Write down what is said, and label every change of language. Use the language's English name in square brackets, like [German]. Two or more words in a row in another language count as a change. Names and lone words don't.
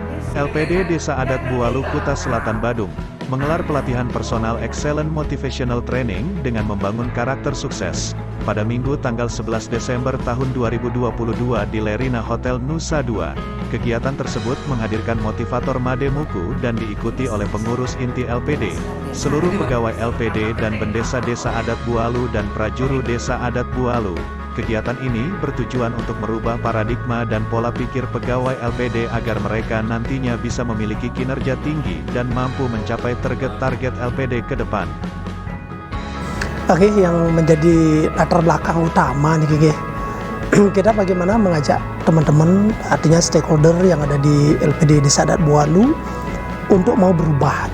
[Indonesian] LPD Desa Adat Bualu Kuta Selatan Badung, menggelar pelatihan personal [English] Excellent Motivational Training [Indonesian] dengan membangun karakter sukses, pada Minggu tanggal 11 Desember tahun 2022 di Lerina Hotel Nusa Dua. Kegiatan tersebut menghadirkan motivator Mademuku dan diikuti oleh pengurus inti LPD, seluruh pegawai LPD dan bendesa Desa Adat Bualu dan prajuru Desa Adat Bualu. Kegiatan ini bertujuan untuk merubah paradigma dan pola pikir pegawai LPD agar mereka nantinya bisa memiliki kinerja tinggi dan mampu mencapai target LPD ke depan. Oke, yang menjadi latar belakang utama nih Gigi, kita bagaimana mengajak teman-teman, artinya stakeholder yang ada di LPD Desa Adat Bualu untuk mau berubah.